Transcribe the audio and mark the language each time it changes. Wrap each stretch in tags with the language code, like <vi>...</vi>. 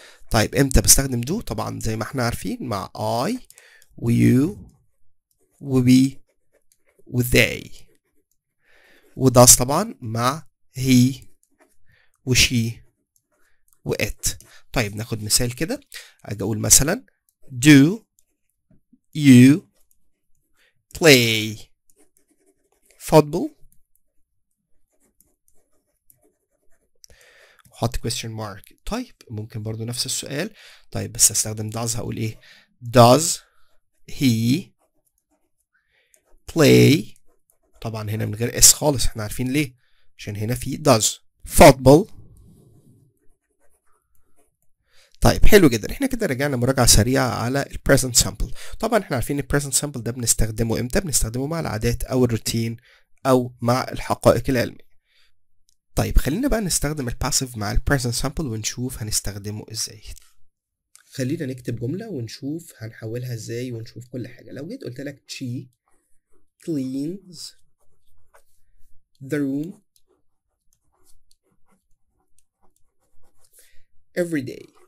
<ar>طيب امتى بستخدم do؟ طبعا زي ما احنا عارفين مع I و you و we و they، و does طبعا مع he و she و it. طيب ناخد مثال كده. اجي اقول مثلا</ar> <en>do you play football؟</en> <ar>حط</ar> <en>question mark.</en> <ar>طيب ممكن برضو نفس السؤال. طيب بس استخدم does، هقول ايه؟</ar> <en>does he play</en> <ar>طبعا هنا من غير اس خالص، احنا عارفين ليه، عشان هنا في does.</ar> <en>football.</en> <ar>طيب حلو جدا، احنا كده رجعنا مراجعه سريعه على البريزنت سامبل. طبعا احنا عارفين البريزنت سامبل ده بنستخدمه امتى؟ بنستخدمه مع العادات او الروتين او مع الحقائق العلميه. طيب خلينا بقى نستخدم الباسيف مع البريزنت سامبل ونشوف هنستخدمه ازاي. خلينا نكتب جمله ونشوف هنحولها ازاي ونشوف كل حاجه. لو جيت قلت لك</ar> <en>she cleans the room every day.</en>